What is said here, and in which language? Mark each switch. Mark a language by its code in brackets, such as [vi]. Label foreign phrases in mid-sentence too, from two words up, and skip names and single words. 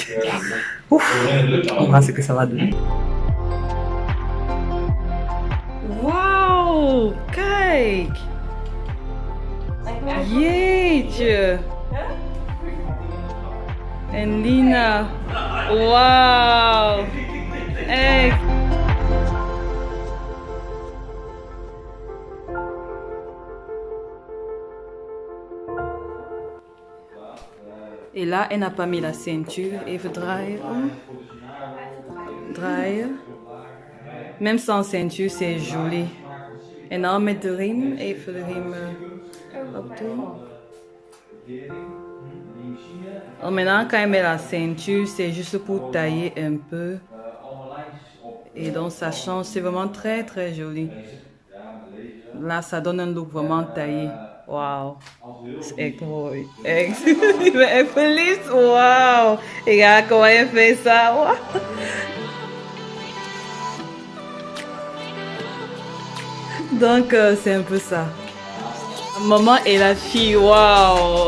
[fr] Ouf, on verra ce que ça va donner. [nl] Wow, kijk! Jeetje! En Lina, wow! Echt! [fr] Et là, elle n'a pas mis la ceinture. [nl] Even draaien. Draaien. [fr] Même sans ceinture, c'est joli. [nl] En dan met de riem. Even de riem opdoen. [fr] Alors maintenant, quand elle met la ceinture, c'est juste pour tailler un peu. Et donc, ça change. C'est vraiment très joli. Là, ça donne un look vraiment taillé. [nl] Wauw. Dat is echt mooi. Echt. Ik ben echt verliefd. Wauw. Ik ga komen je face aan. [fr] Donc, c'est un peu ça. Maman et la fille, waouh.